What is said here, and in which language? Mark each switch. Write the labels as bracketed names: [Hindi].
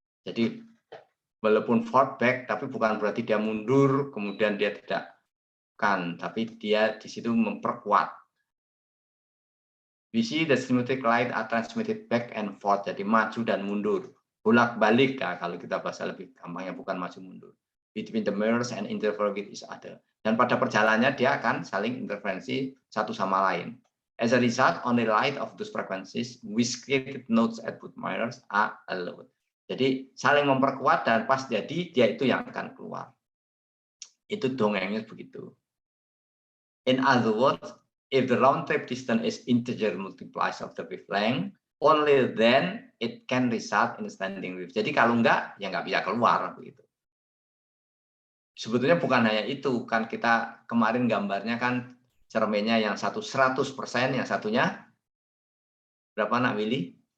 [Indonesian] Jadi, walaupun forward back, tapi bukan berarti dia mundur, kemudian dia tidak kan, tapi dia di situ memperkuat. [English] We see the stimulated light are transmitted back and forth, [Indonesian] jadi maju dan mundur. Bolak-balik, ya, kalau kita bahasa lebih gampangnya, bukan maju mundur. [English] Between the mirrors and interfere with each other. [Indonesian] Dan pada perjalanannya dia akan saling interferensi satu sama lain. [English] As a result, only light of those frequencies with created nodes at both mirrors are allowed. [Indonesian] Jadi saling memperkuat dan pas jadi dia itu yang akan keluar. Itu dongengnya begitu. [English] In other words, if the round trip distance is integer multiplies of the wavelength, only then it can result in standing wave. [Indonesian] Jadi kalau enggak, ya nggak bisa keluar begitu. Sebetulnya bukan hanya itu, kan kita kemarin gambarnya kan cermennya yang satu 100%, yang satunya berapa, Nak Willy?